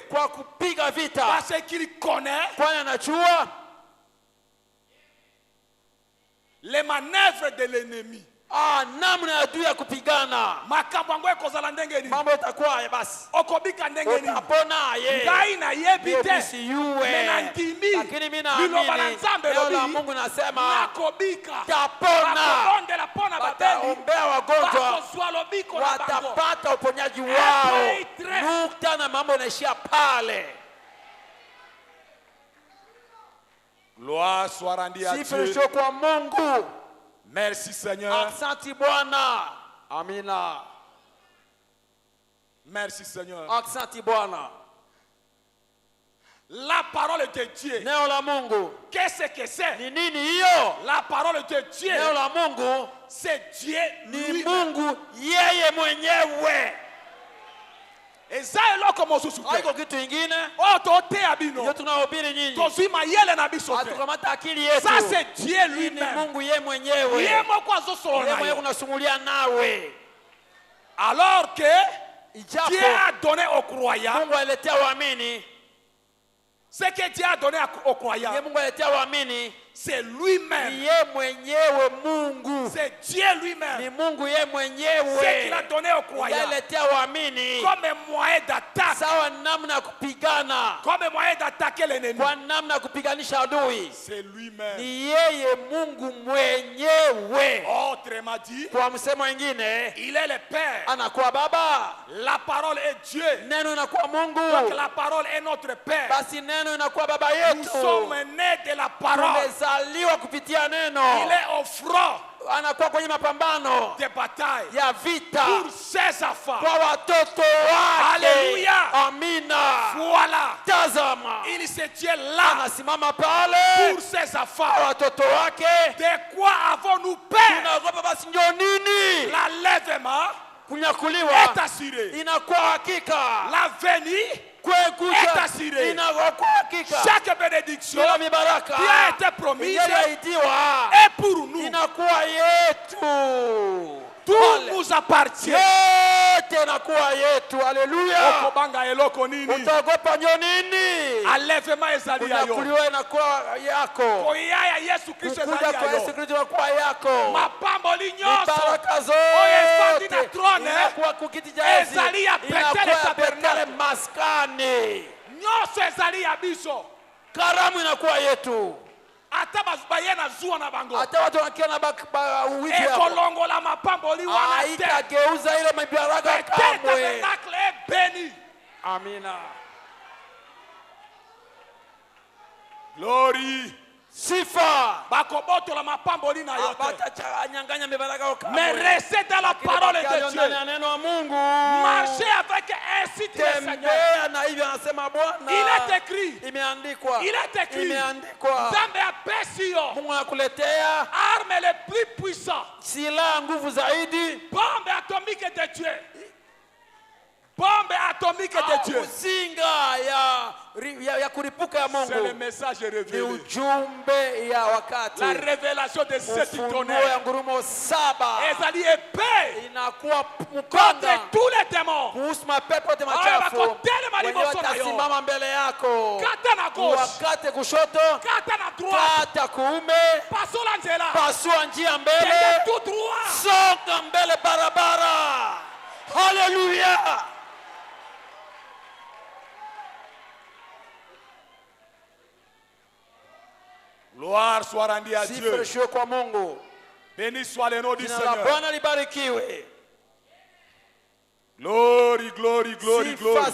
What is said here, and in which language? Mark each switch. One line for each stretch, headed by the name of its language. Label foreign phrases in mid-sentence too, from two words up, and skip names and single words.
French: Parce qu'il connaît les manœuvres de l'ennemi.
Swahili: Namna adui ya kupigana.
Lingala: Makambo yangu ekozala ndenge nini?
Swahili: Mambo itakuwa basi.
Lingala: Okobika ndenge nini?
Swahili: Utapona ye.
Lingala: Ngai na yebi te. Mena ndimi.
Swahili: Lakini mimi naamini.
Lingala: Liloba na Nzambe lobi.
Swahili: Neno la Mungu nasema.
Lingala: Nakobika.
Swahili: Tapona.
Lingala: Bakondela pona babeli.
Swahili: Wataombea wagonjwa.
Lingala: Bakoswa lobiko na bango.
Swahili: Watapata uponyaji wao. Nukta na mambo yanaishia pale.
French: Gloire soit rendue à Dieu.
Swahili: Sifa kwa Mungu.
French: Merci Seigneur.
Swahili: Asante Bwana. Amina.
French: Merci Seigneur.
Swahili: Asante Bwana.
French: La parole de Dieu.
Swahili: Neno la Mungu.
French: Qu'est-ce que c'est?
Swahili: Ni nini hiyo?
French: La parole de Dieu.
Swahili: Neno la Mungu.
French: C'est Dieu.
Swahili: Ni Mungu yeye mwenyewe.
Lingala: Eza eloko mosusu te.
Swahili: Haiko kitu kingine.
Lingala: Tote abino.
Swahili: Ndio tunahubiri nyinyi.
Lingala: Tozima yele na biso te.
Swahili: Atukamata akili yetu.
French: Ça c'est Dieu lui-même.
Swahili: Ni Mungu yeye mwenyewe.
Lingala: Yeye moko azosolo nayo.
Swahili: Yeye unasumulia nawe.
French: Alors que Dieu a donné aux croyants.
Swahili: Mungu aletea waamini.
French: Ce que Dieu a donné aux croyants.
Swahili: Yeye Mungu aletea waamini.
French: C'est lui-même.
Swahili: Yeye mwenyewe Mungu.
French: C'est Dieu lui-même.
Swahili: Ni Mungu yeye mwenyewe.
French: Ce qu'il a donné aux croyants.
Swahili: Yeye aletea waamini.
French: Comme moyen d'attaque.
Swahili: Sawa namna kupigana.
French: Comme moyen d'attaque. attaquer l'ennemi.
Swahili: Kwa namna ya kupiganisha adui.
French: C'est lui-même.
Swahili: Ni yeye Mungu mwenyewe.
French: Autrement dit,
Swahili: kwa msemo mwingine,
French: il est le Père.
Swahili: Anakuwa Baba.
French: La parole est Dieu.
Swahili: Neno inakuwa Mungu.
French: Donc la parole est notre Père.
Swahili: Basi neno inakuwa Baba yetu.
French: Nous sommes nés de la parole.
Swahili: Tumezaliwa kupitia neno.
French: Il est au front.
Swahili: Anakuwa kwenye mapambano
French: de bataille
Swahili: ya vita
French: pour ses enfants.
Swahili: Kwa watoto wake.
French: Alléluia.
Swahili: Amina.
French: Voilà.
Swahili: Tazama.
French: Il se tient là.
Swahili: Anasimama pale
French: pour ses enfants.
Swahili: Kwa watoto wake.
French: De quoi avons-nous peur?
Swahili: Tunaogopa basi ndio nini?
French: L'enlèvement
Swahili: kunyakuliwa
French: est assuré.
Swahili: Inakuwa hakika.
French: L'avenir est assuré. Chaque bénédiction qui a été promise est pour nous. Tout nous appartient. Alléluia.
Lingala: Enlèvement ezali yayo. Koyaya Yesu Kristo ezali yayo. Mapamboli nyonso oyo efandi na trône ezali ya Betele Tabernacle. Nyonso ezali ya biso.
Swahili: Karamu inakuwa yetu.
Lingala: Ata baye na zuwa na bango.
Swahili: Ata watu wakiona wiki hapo.
Lingala: Ekolongola mapamboli wana te.
Swahili: Haitageuza ile mabaraka kamwe.
French: Tabernacle est béni.
Swahili: Amina. Glory. Sifa.
Lingala: Bakoboto la mapamboli na yote.
Swahili: Batachanganya mibaraka kamwe.
French: Mais restez dans la parole de Dieu. Marchez avec ainsi dit le Seigneur.
Swahili: Na hivyo anasema Bwana.
French: Il est écrit.
Swahili: Imeandikwa.
French: Il est écrit.
Swahili: Imeandikwa.
Lingala: Zambe apesio.
Swahili: Mungu anakuletea
French: armes les plus puissants.
Swahili: Silaha nguvu zaidi.
French: Bombe atomique de Dieu. Bombe atomique de Dieu.
Swahili: Uzinga ya kuripuka ya Mungu.
French: C'est le message révélé.
Swahili: Ni ujumbe ya wakati.
French: La révélation de cette tonnerre.
Swahili: Ya ngurumo 7.
Lingala: Ezali épée.
Swahili: Inakuwa
French: contre tous les démons.
Swahili: Kuhusu mapepo yote machafu. Watasimama mbele yako. Kata na gauche. Wakate kushoto. Kata na droite. Kata kuume. Pasua njia. Pasua njia mbele.
French: Tout droit.
Swahili: Songa mbele barabara. Hallelujah.
French: Gloire soit rendue à Dieu. Béni soit le nom du Seigneur.
English: Glory, glory, glory, glory.